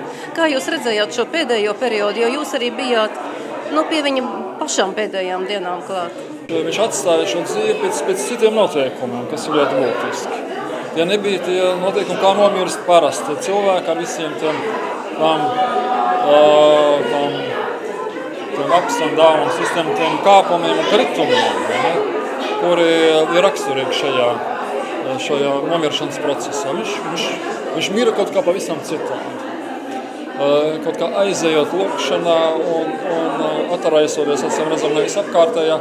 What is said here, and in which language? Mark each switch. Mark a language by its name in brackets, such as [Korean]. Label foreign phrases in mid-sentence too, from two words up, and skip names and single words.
[Latvian] Kā jūs redzējāt šo pēdējo periodu, jo jūs arī bijāt pie viņa pašām pēdējām dienām klāt? Viņš atstāja šo dzīvi pēc citiem noteikumiem, kas ir ļoti būtiski. Ja nebija tie noteikumi, kā nomirst parasti cilvēki ar visiem tiem [English] ups and downs, [Latvian] visiem tiem kāpumiem un kritumiem, kuri ir raksturīgi šajā nomiršanas procesā. Viņš mira kaut kā pavisam citādi. Kaut kā aizejot lūkšanā un ataraisoties, acīm redzam, nevis apkārtējā.